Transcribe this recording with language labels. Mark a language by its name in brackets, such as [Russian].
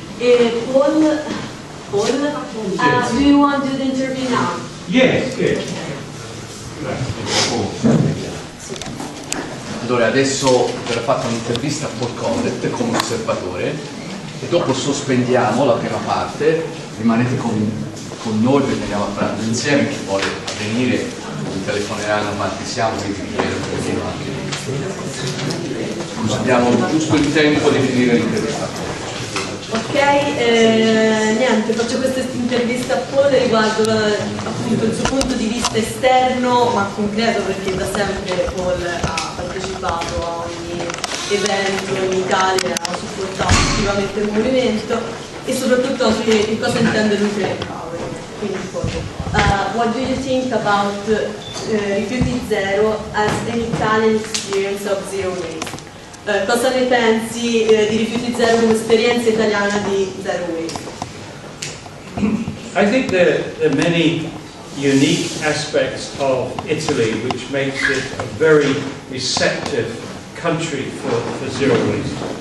[English] Paul, do you want to do the interview now? Yes, good. [Italian] Allora, adesso verrà fatta un'intervista a Paul Collet come osservatore e dopo sospendiamo la prima parte, rimanete con noi perché andiamo a pranzo insieme, chi vuole venire mi telefoneranno quanti siamo, vi chiedo anche. Così abbiamo giusto il tempo di finire l'intervista. Ok, niente, faccio questa intervista a Paul riguardo appunto il suo punto di vista esterno ma concreto, perché da sempre Paul ha partecipato a ogni evento in Italia, ha supportato attivamente il movimento e soprattutto su che cosa intende lui per Empower. [English] Quindi Paul, what do you think about Rifiuti Zero as an Italian experience of zero waste? [Italian] Cosa ne pensi di Rifiuti Zero come esperienza italiana di zero waste? [English] I think there are many unique aspects of Italy which makes it a very receptive country for zero waste.